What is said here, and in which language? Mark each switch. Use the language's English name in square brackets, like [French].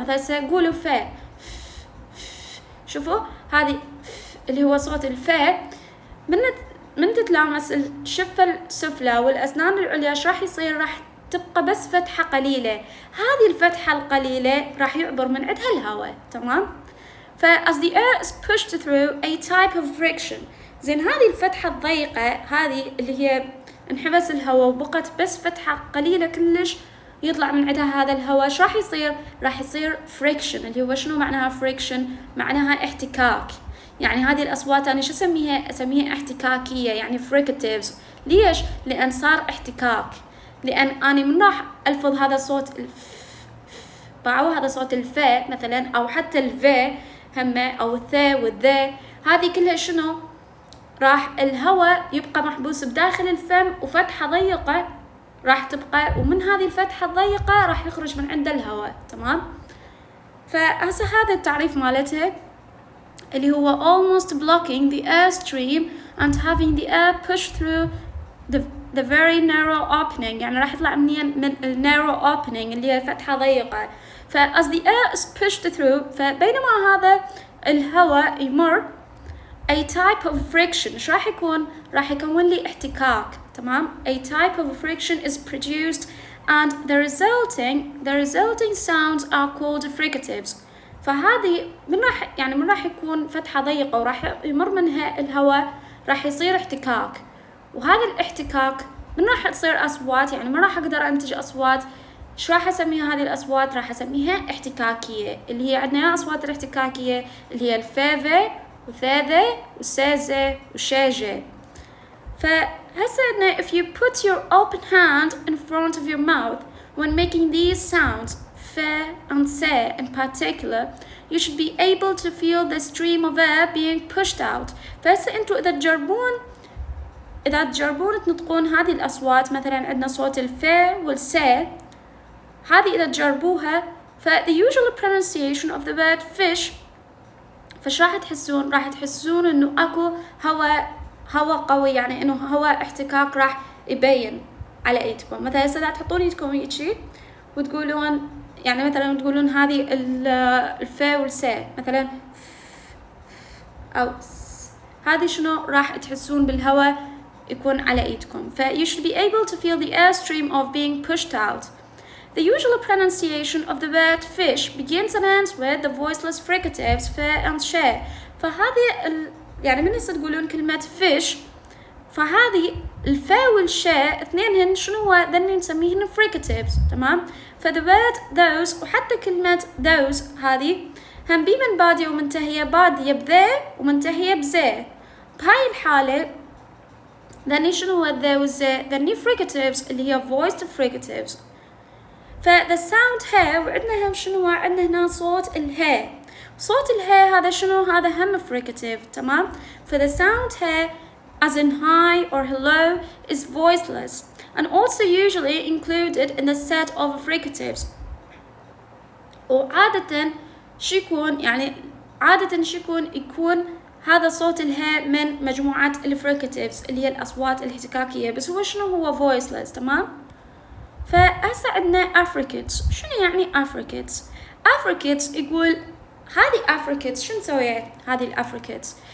[Arabic] مثلا سيقولوا فا، شوفوا هذه اللي هو صوت الفا، من تتلامس الشفة السفلى والأسنان العليا ايش راح يصير؟ راح تبقى بس فتحة قليلة، هذه الفتحة القليلة راح يعبر من عندها الهواء. تمام، [English] as the air is pushed through a type of friction. [Arabic] زين هذه الفتحة الضيقة هذه اللي هي انحبس الهواء وبقت بس فتحة قليلة كلش يطلع من عندها هذا الهواء، ايش راح يصير؟ راح يصير friction. اللي هو شنو معناها friction؟ معناها احتكاك. يعني هذه الأصوات أنا شو أسميها احتكاكية، يعني fricatives. ليش؟ لأن صار احتكاك، لأن أنا من راح ألفظ هذا الصوت هذا صوت الفا مثلا، أو حتى الفا همه، أو الثا والذا، هذه كلها شنو؟ راح الهواء يبقى محبوس بداخل الفم وفتحة ضيقة راح تبقى، ومن هذه الفتحة الضيقة راح يخرج من عند الهواء. تمام، فهسه هذا التعريف مالتها. اللي هو [English] almost blocking the air stream and having the air push through the very narrow opening. [Arabic] يعني راح يطلع من ال [English] narrow opening [Arabic] اللي هي فتحة ضيقة. [English] as the air is pushed through، [Arabic] فبينما هذا الهواء يمر [English] a type of friction. [Arabic] ايش راح يكون؟ راح يكون لي احتكاك. تمام؟ [English] a type of friction is produced and the resulting sounds are called fricatives. [Arabic] فهذه من راح يكون فتحة ضيقة وراح يمر منها الهواء، راح يصير احتكاك، وهذا الاحتكاك من راح تصير أصوات. يعني ما راح أقدر أنتج أصوات. إيش راح أسميها هذه الأصوات؟ راح أسميها احتكاكية، اللي هي عندنا أصوات الاحتكاكية اللي هي الفيفي وثاذة وسازة وشاجة. فهسه عندنا [English] if you put your open hand in front of your mouth when making these sounds fa and se in particular, you should be able to feel the stream of air being pushed out. [Arabic] فهسه انتوا إذا تجربون تنطقون هذه الأصوات، مثلا عندنا صوت الفا والسا، هذه إذا تجربوها [English] the usual pronunciation of the word fish، [Arabic] فش راح تحسون؟ راح تحسون إنه أكو هواء قوي، يعني إنه هواء احتكاك راح يبين على ايدكم. مثلا هسه تحطون ايدكم هيجي وتقولون، يعني مثلا تقولون هذه الفا والسا مثلا، او هذه شنو راح تحسون بالهواء يكون على ايدكم. [English] you should be able to feel the air stream of being pushed out. The usual pronunciation of the word fish begins and ends with the voiceless fricatives fa and she. [Arabic] فهذه يعني من هسه تقولون كلمة fish، فهذه الفا والشا اثنينهن شنو هو؟ ذني نسميهن fricatives. تمام؟ [English] the word those [Arabic] وحتى كلمة those هذه هم بي من بادية ومنتهية، بادية بذا ومنتهية بزا. بهاي الحالة ذني شنو هو those ذني fricatives اللي هي voiced fricatives. [English] the sound [Arabic] ها وعندنا هم شنو هو؟ عندنا هنا صوت الها. صوت الها هذا شنو؟ هذا هم fricative. تمام؟ [English] the sound ها as in hi or hello is voiceless and also usually included in the set of fricatives. [Arabic] وعادة شو يكون؟ يعني عادة شو يكون هذا صوت الها من مجموعة الفريكاتيفز اللي هي الأصوات الاحتكاكية، بس هو شنو هو voiceless. تمام؟ فهسه عندنا affricates. شنو يعني affricates؟ affricates يقول هذه affricates شنو سويت؟ هذه الافريكيتس.